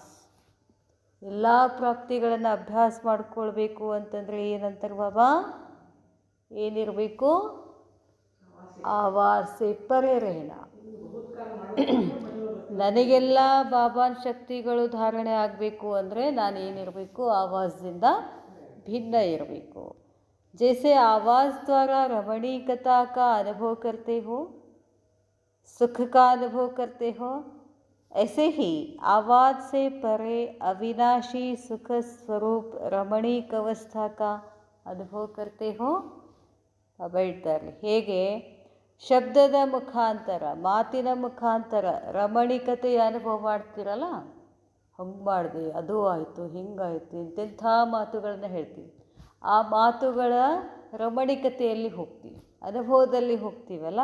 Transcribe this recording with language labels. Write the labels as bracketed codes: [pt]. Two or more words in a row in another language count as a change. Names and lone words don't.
[kn] ಎಲ್ಲ ಪ್ರಾಪ್ತಿಗಳನ್ನು ಅಭ್ಯಾಸ ಮಾಡಿಕೊಳ್ಬೇಕು ಅಂತಂದರೆ ಏನಂತಾರೆ ಬಾಬಾ? [hi] ಏನಿರಬೇಕು? आवाज़ से परे रहना. [kn] ನನಗೆಲ್ಲ ಬಾಬಾನ ಶಕ್ತಿಗಳು ಧಾರಣೆ ಆಗಬೇಕು ಅಂದರೆ ನಾನೇನಿರಬೇಕು? ಆವಾಜದಿಂದ ಭಿನ್ನ ಇರಬೇಕು. [hi] जैसे आवाज़ द्वारा रमणीकता का अनुभव करते हो, सुख का अनुभव करते हो, ऐसे ही आवाज़ से परे अविनाशी सुख स्वरूप रमणीक अवस्था का अनुभव करते हो. [kn] अब ಹೇಳ್ತಾರೆ, ಹೇಗೆ ಶಬ್ದದ ಮುಖಾಂತರ, ಮಾತಿನ ಮುಖಾಂತರ ರಮಣೀಕತೆಯ ಅನುಭವ ಮಾಡ್ತೀರಲ್ಲ, ಹಂಗೆ ಮಾಡಿದೆ, ಅದು ಆಯಿತು, ಹಿಂಗಾಯಿತು, ಇಂತೆಂಥ ಮಾತುಗಳನ್ನ ಹೇಳ್ತೀವಿ. ಆ ಮಾತುಗಳ ರಮಣೀಕತೆಯಲ್ಲಿ ಹೋಗ್ತೀವಿ, ಅನುಭವದಲ್ಲಿ ಹೋಗ್ತೀವಲ್ಲ.